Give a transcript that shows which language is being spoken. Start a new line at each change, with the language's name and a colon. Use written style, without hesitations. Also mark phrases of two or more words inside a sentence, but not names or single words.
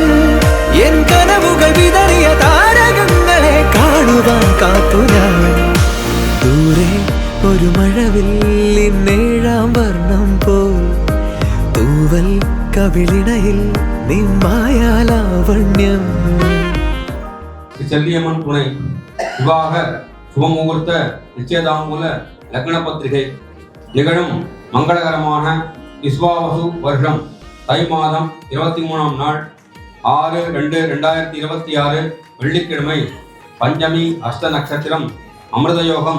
Malayalam: എൻ കനവുകൾ വിതറിയ താരകങ്ങളെ കാണുവാൻ കാത്തു ഞാൻ. ദൂരെ ഒരു മഴവില്ലിൻ 7-ാം വർണ്ണം പോൽ തൂവൽ കവിളിണയിൽ നിൻ മായാലാവണ്യം.
Tamil: செல்லியம்மன் துணை விவாக சுபமுகூர்த்த நிச்சயதாமூல லக்ன பத்திரிகை நிகழும் மங்களகரமான விஸ்வாவசு வருஷம் தை மாதம் 23ஆம் நாள் 6/2/2026 வெள்ளிக்கிழமை பஞ்சமி அஷ்ட நட்சத்திரம் அமிர்தயோகம்